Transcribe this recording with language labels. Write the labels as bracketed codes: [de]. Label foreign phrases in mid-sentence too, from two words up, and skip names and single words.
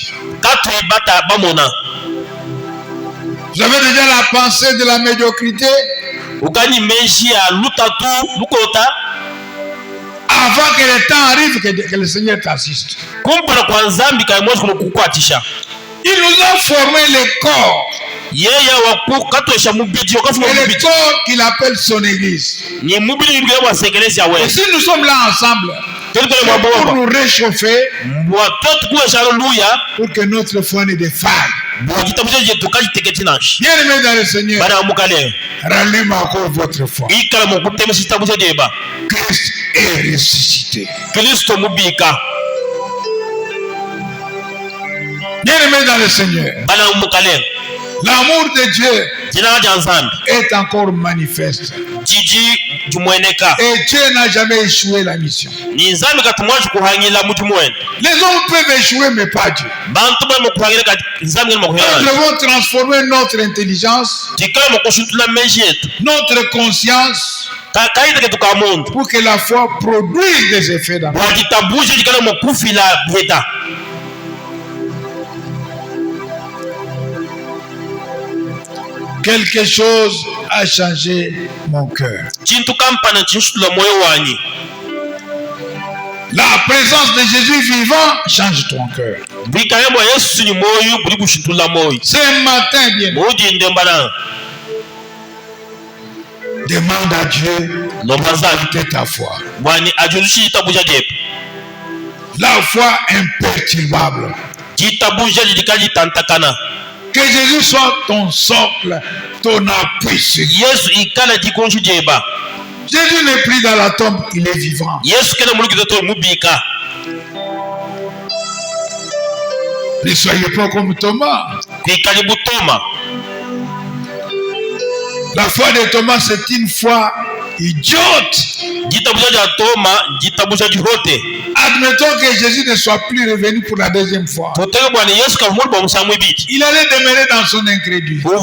[lun] katwibata bamona [fr] Vous avez déjà la pensée de la médiocrité [lun] ukani meshi ya lutatu lukota [fr] avant que le temps arrive que le Seigneur t'assiste. [lun] kumpala kwa nzambi kayimwezi kuno kukwatisha [fr] Il nous a formé le corps. [lun] yeye waku katwesha mubiji wakafuma [fr] Et le [lun] mubiji [fr] corps qu'il appelle son église. [lun] ni mubili yibile bwa sekelezi ya [fr] Et [lun] wewe [fr] si nous sommes là ensemble, [lun] tulikole [fr] c'est pour [lun] mwabomba [fr] nous réchauffer, [lun] mbwa totu kuwesha haleluya [fr] pour que notre foi ne défaille. [lun] mbwa kitabusha je tukajiteketi nashi [fr] Bien aimé dans le Seigneur, [lun] bana mukale [fr] rallume encore votre foi. [lun] ikala mukutemesa kitabusha jeba [fr] Christ est ressuscité. [lun] kristo mubika [fr] Bien aimé dans le Seigneur, [lun] bana mukale [fr] l'amour de Dieu [lun] jina ja nzambi [fr] est encore manifeste. [lun] jiji jumweneka [fr] Et Dieu n'a jamais échoué la mission. [lun] ni nzambi katumwaji kuhangila muti mwene [fr] Les hommes peuvent échouer, mais pas Dieu. [lun] bantu bali mukuhangila kati nzambi ngene [fr] Nous [lun] mukuhangila [fr] devons transformer notre intelligence, [lun] tikala mukushutula meji yetu [fr] notre conscience, [lun] kaita ketu ka muntu [fr] pour que la foi produise des effets dans nous. [lun] bwakitabusha jikala mukufila byeta [fr] Quelque chose a changé mon cœur. [lun] chintu kampana chinshutula moyo wanyi [fr] La présence de Jésus vivant change ton cœur. [lun] bwikale bwa yesu ni moyo buli kushutula moyo [fr] Ce matin, bien, [lun] mujinde mbana [fr] demande à Dieu [lun] nomba nzambi [fr] de ta foi. [lun] bwani ajulishi chitabusha jepe [fr] La foi imperturbable. [lun] chitabusha jilikajitantakana [fr] Que Jésus soit ton socle, ton appui sûr. [lun] yesu ikala jikonshi jeba [fr] Jésus n'est plus dans la tombe, il est vivant. [lun] yesu kena mulukita to mubika [fr] Ne soyez pas comme Thomas. [lun] kwikali butoma [fr] La foi de Thomas, c'est une foi idiote. [lun] jitabusha ja toma jitabusha jihote [fr] Admettons que Jésus ne soit plus revenu pour la deuxième fois. Il allait demeurer dans son incrédulité.